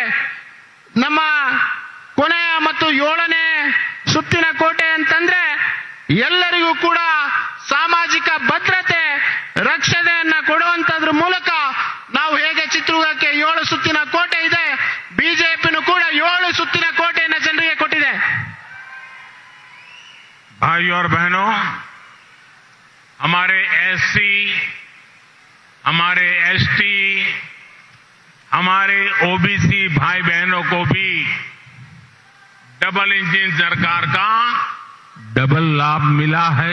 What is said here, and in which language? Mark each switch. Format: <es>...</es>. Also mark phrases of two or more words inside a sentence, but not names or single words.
<kn>ನಮ್ಮ ಕೊನೆಯ ಮತ್ತು ಏಳನೇ ಸುತ್ತಿನ ಕೋಟೆ ಅಂತಂದ್ರೆ ಎಲ್ಲರಿಗೂ ಕೂಡ ಸಾಮಾಜಿಕ ಭದ್ರತೆ ರಕ್ಷಣೆಯನ್ನ ಕೊಡುವಂತದ್ರ ಮೂಲಕ ನಾವು ಹೇಗೆ ಚಿತ್ರದುರ್ಗಕ್ಕೆ 7 ಸುತ್ತಿನ ಕೋಟೆ ಇದೆ, ಬಿಜೆಪಿನೂ ಕೂಡ 7 ಸುತ್ತಿನ ಕೋಟೆಯನ್ನು ಜನರಿಗೆ ಕೊಟ್ಟಿದೆ.</kn> <hi>भाइयों और बहनों, हमारे एससी, हमारे एसटी, हमारे ओबीसी भाई बहनों को भी</hi> <en>double engine</en> <hi>सरकार का डबल लाभ मिला है.</hi>